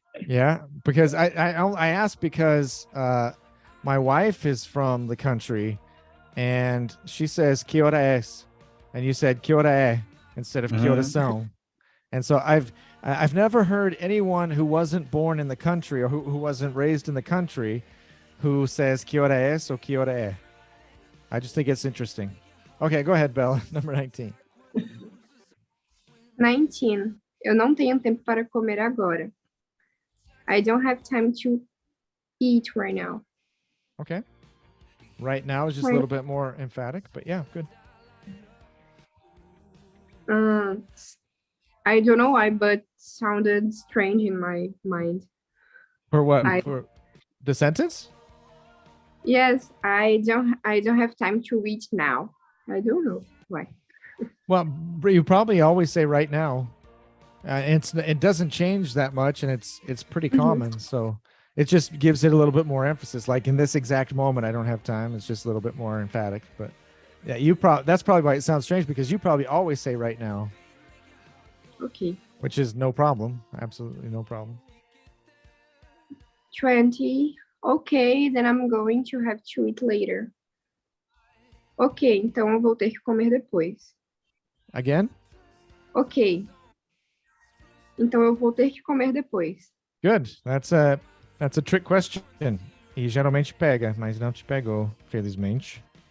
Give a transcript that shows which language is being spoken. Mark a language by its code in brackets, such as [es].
[en] Yeah, because I asked because my wife is from the country, and she says [es] "que hora es," [en] and you said [pt] "que hora é" [en] instead of [pt] "que horas são," [en] and so I've never heard anyone who wasn't born in the country or who wasn't raised in the country who says "que hora es" or "que hora é." I just think it's interesting. Okay, go ahead, Bella. Number 19. 19. [pt] Eu não tenho tempo para comer agora. [en] I don't have time to eat right now. Okay. Right now is just a little bit more emphatic, but yeah, good. I don't know why, but sounded strange in my mind. For what? For the sentence? Yes, I don't have time to eat now. I don't know why. Well, you probably always say right now. It doesn't change that much, and it's pretty common. So it just gives it a little bit more emphasis. Like in this exact moment, I don't have time. It's just a little bit more emphatic. But yeah, that's probably why it sounds strange, because you probably always say right now. Okay. Which is no problem. Absolutely no problem. 20. Okay, then I'm going to have to eat later. [pt] Ok, então eu vou ter que comer depois. [en] Again? Ok. [pt] Então eu vou ter que comer depois. [en] Good. That's a trick question. [pt] E geralmente pega, mas não te pegou, felizmente.